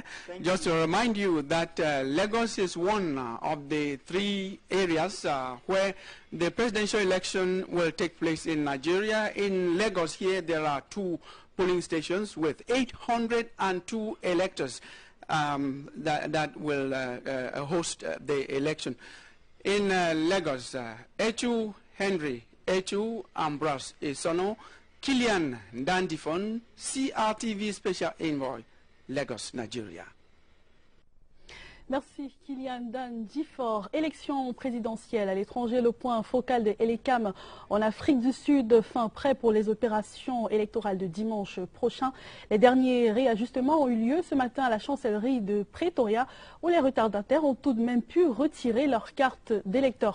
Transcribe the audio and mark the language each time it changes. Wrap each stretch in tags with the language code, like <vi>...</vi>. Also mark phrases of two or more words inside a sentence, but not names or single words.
<en>Just to remind you that Lagos is one of the 3 areas where the presidential election will take place in Nigeria. In Lagos here, there are 2 polling stations with 802 electors that will host the election. In Lagos, Echu Henry, Echu Ambrose Isono, Kilian Dandifon, CRTV Special Envoy, Lagos, Nigeria.</en> <fr>Merci Kilian Dandifor. Élection présidentielle à l'étranger, le point focal de Elecam en Afrique du Sud, fin prêt pour les opérations électorales de dimanche prochain. Les derniers réajustements ont eu lieu ce matin à la chancellerie de Pretoria, où les retardataires ont tout de même pu retirer leur carte d'électeur.</fr>